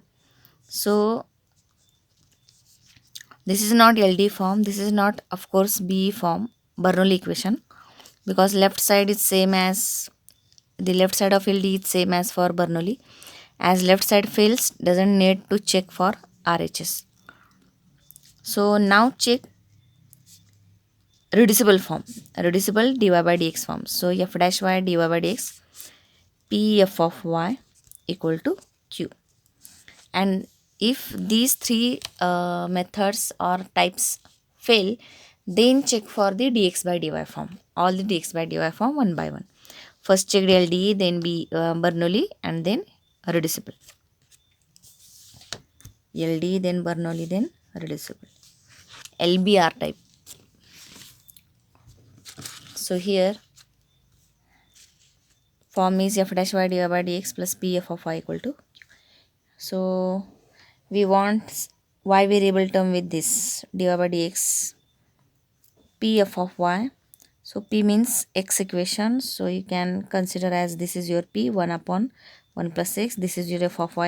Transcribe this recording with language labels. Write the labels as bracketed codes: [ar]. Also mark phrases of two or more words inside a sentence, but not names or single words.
[en] So this is not LD form, this is not of course B form Bernoulli equation, because left side is same as the left side of LD is same as for Bernoulli. As left side fails, doesn't need to check for RHS. So now check reducible form, reducible dy by dx form. So f dash y dy by dx p f of y equal to q. And if these three methods or types fail, then check for the dx by dy form, all the dx by dy form one by one. First check LD, then Bernoulli, and then reducible. LD, then Bernoulli, then reducible. LBR type. So here form is f dash y dy by dx plus p f of y equal to q. So we want y variable term with this dy by dx p f of y. So p means x equation, so you can consider as this is your p 1 upon 1 plus x, this is your f of y.